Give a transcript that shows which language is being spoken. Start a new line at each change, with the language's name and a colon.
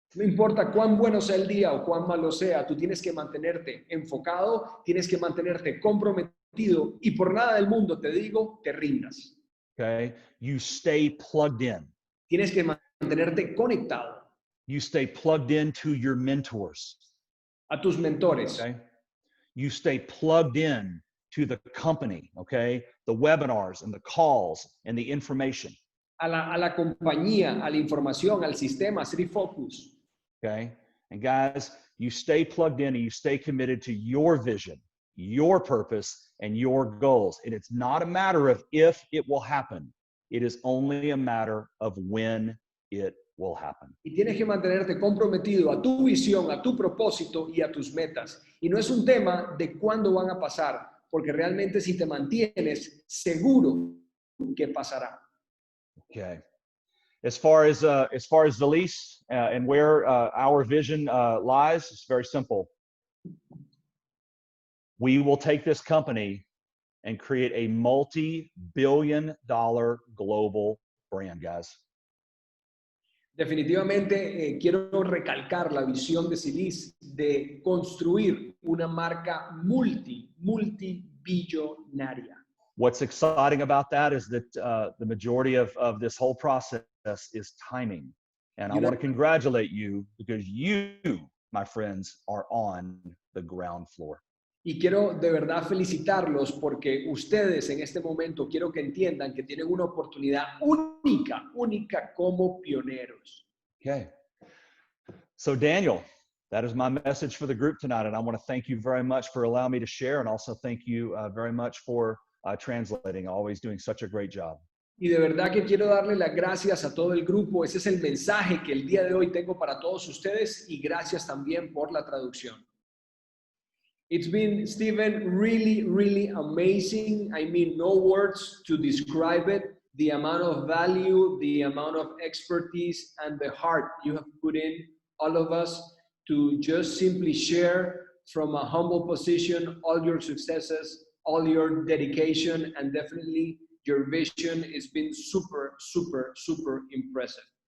Spanish: No importa cuán bueno sea el día o cuán malo sea, tú tienes que mantenerte enfocado, tienes que mantenerte comprometido y por nada del mundo te digo, te rindas.
English: Okay? You stay plugged in.
Spanish: Tienes que mantenerte conectado.
English: You stay plugged into your mentors.
Spanish: A tus mentores.
English: Okay? You stay plugged in to the company, okay? The webinars and the calls and the information.
Spanish: A la compañía, a la información, al sistema, Zrii Focus.
English: Okay? And guys, you stay plugged in and you stay committed to your vision, your purpose, and your goals. And it's not a matter of if it will happen. It is only a matter of when it will happen.
Spanish: Y tienes que mantenerte comprometido a tu visión, a tu propósito y a tus metas. Y no es un tema de cuándo van a pasar, porque realmente si te mantienes seguro que pasará.
English: Okay. As far as Zrii and where our vision lies, it's very simple. We will take this company and create a multi-billion-dollar global brand, guys.
Spanish: Definitivamente quiero recalcar la visión de Zrii de construir una marca multibillonaria.
English: What's exciting about that is that the majority of this whole process is timing. And I want to congratulate you because you, my friends, are on the ground floor.
Spanish: Y quiero de verdad felicitarlos porque ustedes en este momento quiero que entiendan que tienen una oportunidad única como pioneros.
English: Okay. So Daniel, that is my message for the group tonight. And I want to thank you very much for allowing me to share and also thank you very much for translating, always doing such a great job.
Spanish: Y de verdad que quiero darle las gracias a todo el grupo. Ese es el mensaje que el día de hoy tengo para todos ustedes y gracias también por la traducción.
English: It's been, Stephen, really, really amazing. I mean, no words to describe it. The amount of value, the amount of expertise, and the heart you have put in, all of us, to just simply share from a humble position all your successes, all your dedication, and definitely your vision has been super, super, super impressive.